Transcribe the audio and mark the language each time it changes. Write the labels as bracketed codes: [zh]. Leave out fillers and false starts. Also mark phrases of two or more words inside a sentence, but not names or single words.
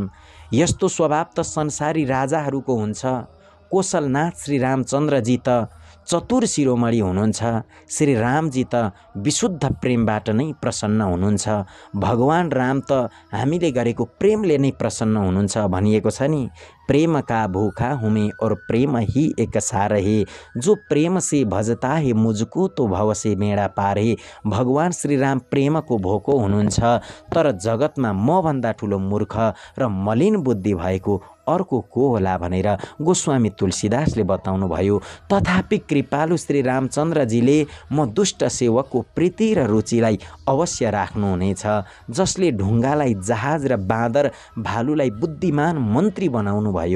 [ne] यस्तो स्वभाव त संसारी राजाहरूको हुन्छ। कोशलनाथ श्री रामचन्द्रजी त चतुर शिरोमणि हुनुहुन्छ। श्री रामजी त विशुद्ध प्रेमबाट नै प्रसन्न हुनुहुन्छ। भगवान राम त हामीले गरेको प्रेमले नै प्रसन्न हुनुहुन्छ भनिएको छ नि, [hi] प्रेम का भूखा हुमे और प्रेम ही एक सार है, जो प्रेम से भजता है मुझको तो भव से बेडा पार है। [ne] भगवान श्री राम प्रेमको भोको हुनुहुन्छ, तर जगतमा मभन्दा ठुलो मूर्ख र मलिन बुद्धि भएको अर्को को होला भनेर गोस्वामी तुलसीदासले बताउनु भयो। तथापि कृपालु श्री रामचन्द्रजीले म दुष्ट सेवकको प्रीति र रुचिलाई अवश्य राख्नुहुनेछ, जसले ढुङ्गालाई जहाज र बाँदर भालुलाई बुद्धिमान मन्त्री बनाउनु भयो।